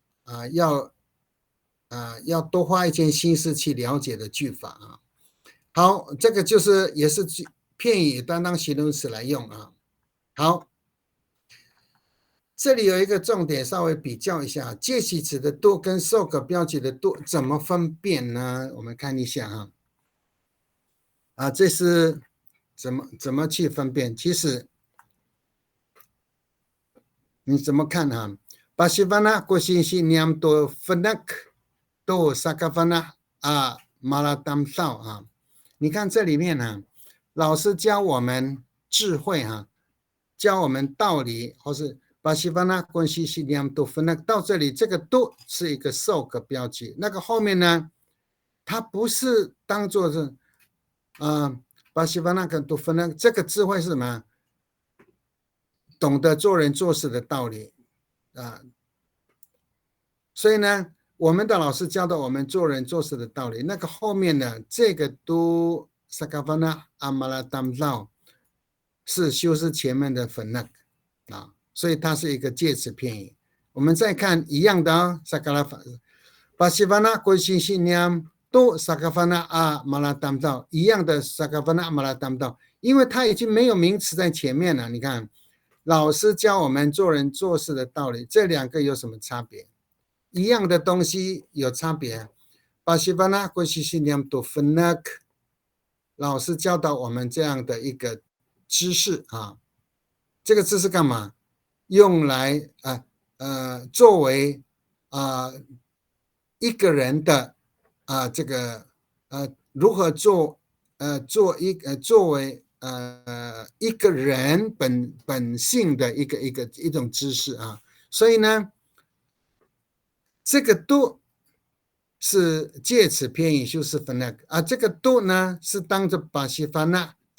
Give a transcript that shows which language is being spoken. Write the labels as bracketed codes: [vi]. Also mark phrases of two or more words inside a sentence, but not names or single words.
[zh] 要多花一些心思去了解的句法好，这个就是也是片语当形容词来用好，这里有一个重点，稍微比较一下介系词的多跟受格标记的多怎么分辨呢？我们看一下这是怎么去分辨？其实你怎么看 [ami] Pasivana kosisi niam to fenak to sakavana malatamsao [zh] 你看这里面老师教我们智慧教我们道理，或是 [ami] Pasivana kosisi niam to fenak [zh] 到这里这个 to 是一个受格标记，那个后面呢，它不是当做是 [ami] Pasivana to fenak [zh] 这个智慧是什么？懂得做人做事的道理所以呢，我们的老师教导我们做人做事的道理，那个后面呢，这个都 [ami] sakavana amalatamzao [zh] 是修饰前面的 fenak 所以它是一个介词片语。我们再看一样的 [ami] sakavana pasivana kosisinyam [zh] 都 [ami] sakavana amalatamzao [zh] 一样的 [ami] sakavana amalatamzao， [zh] 因为它已经没有名词在前面了。你看，老师教我们做人做事的道理，这两个有什么差别？一样的东西有差别。 [ami] Pasivana kosisinyam to fenak， [zh] 老师教导我们这样的一个知识这个知识干嘛？用来作为一个人的这个如何作为一个人本性的一种知识所以呢，这个 do 是介词片语修饰 fenak 这个 do 呢是当着Pasivana